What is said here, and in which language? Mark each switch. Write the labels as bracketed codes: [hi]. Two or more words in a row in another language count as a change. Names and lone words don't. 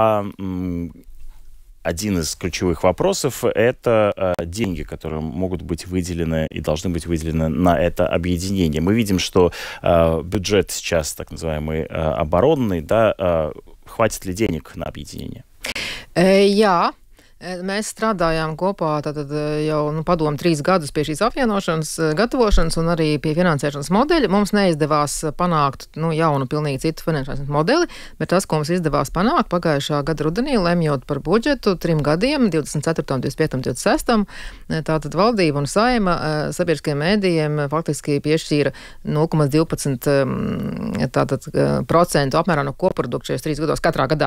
[ru] Один из ключевых вопросов – это деньги, которые могут быть выделены и должны быть выделены на это объединение. Мы видим, что бюджет сейчас, так называемый, оборонный, да, хватит ли денег на объединение? [lv] Jā. Mēs strādājām kopā jau padomu 3 gadus pie šīs apvienošanas gatavošanas un arī pie finansēšanas modeļa. Mums neizdevās panākt jaunu, pilnīgi citu finansēšanas modeli, bet tas, ko mums izdevās panākt pagājušā gada rudenī, lemjot par budžetu 3 gadiem, 24, 25, 26, tātad valdība un saima sabiedriskajiem mēdījiem faktiski piešķīra 0,12% apmērā no koprodukta šajos 3 gados katrā gadā.